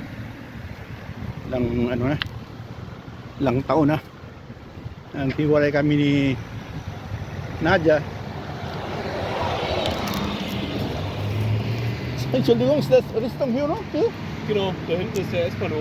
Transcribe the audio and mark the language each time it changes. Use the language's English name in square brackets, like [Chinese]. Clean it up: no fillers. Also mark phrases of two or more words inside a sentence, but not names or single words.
[Filipino] Ilang ano na, ilang taon na. Ang hiwalay kami ni Nadia. [German] Entschuldigung, ist das Richtung Juno? Okay? Genau, da hinten ist der S-Bahnhof.